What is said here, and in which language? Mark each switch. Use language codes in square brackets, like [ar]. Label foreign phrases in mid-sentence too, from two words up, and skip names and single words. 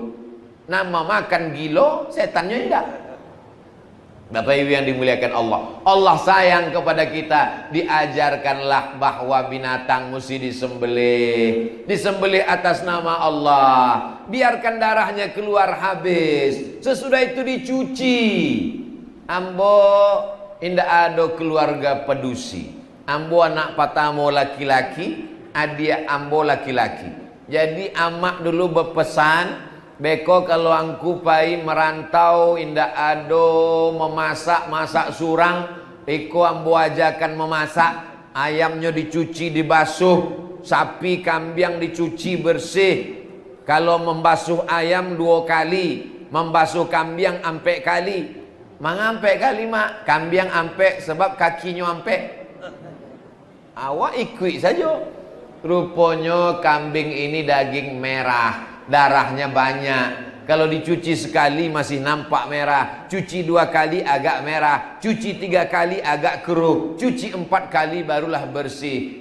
[id] Nama makan gilo, setannya tidak. Bapak Ibu yang dimuliakan Allah, Allah sayang kepada kita. Diajarkanlah bahwa binatang mesti disembelih, disembelih atas nama Allah. Biarkan darahnya keluar habis. Sesudah itu dicuci. [min] Ambo indah ado keluarga pedusi. Ambo anak patamo laki-laki, adia ambo laki-laki. Jadi amak dulu berpesan, beko kalau angku pai merantau indah ado masak surang, eko ambo ajakan memasak. [id] Ayamnya dicuci dibasuh, sapi kambing dicuci bersih. Kalau membasuh ayam 2 kali, membasuh kambing [min] ampe kali. Mangampe kali mak, kambing ampe sebab kakinya ampe. [id] Awak ikut saja. Rupanya kambing ini daging merah, darahnya banyak. Kalau dicuci sekali masih nampak merah, cuci 2 kali agak merah, cuci 3 kali agak keruh, cuci 4 kali barulah bersih.